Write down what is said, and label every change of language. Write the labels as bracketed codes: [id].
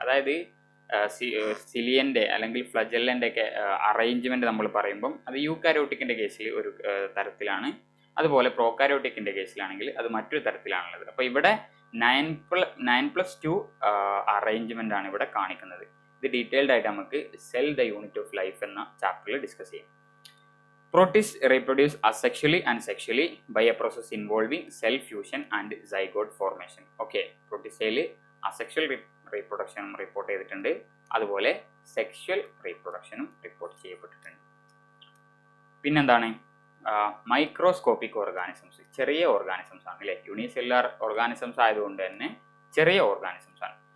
[ml] അതായത് സിലിയന്റെ അല്ലെങ്കിൽ ഫ്ലജെല്ലന്റെ ഒക്കെ അറേഞ്ച്മെന്റ് നമ്മൾ പറയുമ്പം അത് യൂക്കാരിയോട്ടിക്കിന്റെ കേസിൽ ഒരു തരത്തിലാണ്, അതുപോലെ പ്രോകാരിയോട്ടിക്കിന്റെ കേസിലാണെങ്കിൽ അത് മറ്റൊരു തരത്തിലാണുള്ളത്. അപ്പോൾ ഇവിടെ 9+2 അറേഞ്ച്മെന്റ് ആണ് ഇവിടെ കാണിക്കുന്നത്. ഇത് ഡീറ്റെയിൽഡ് ആയിട്ട് നമുക്ക് cell the unit of life എന്ന ചാപ്റ്ററിൽ ഡിസ്കസ് ചെയ്യാം. [en] Protists reproduce asexually and sexually by a process involving cell fusion and zygote formation. [ml] Okay, protistയിൽ asexual റീപ്രൊഡക്ഷനും report ചെയ്തിട്ടുണ്ട്, അതുപോലെ സെക്ഷൽ റീപ്രൊഡക്ഷനും റിപ്പോർട്ട് ചെയ്യപ്പെട്ടിട്ടുണ്ട്. പിന്നെന്താണ്? മൈക്രോസ്കോപ്പിക് ഓർഗാനിസംസ്, ചെറിയ ഓർഗാനിസംസ് ആണ്, അല്ലേ? യൂണിസെല്ലുലാർ ഓർഗാനിസംസ് ആയതുകൊണ്ട് തന്നെ ചെറിയ ഓർഗാനിസംസ് ആണ്.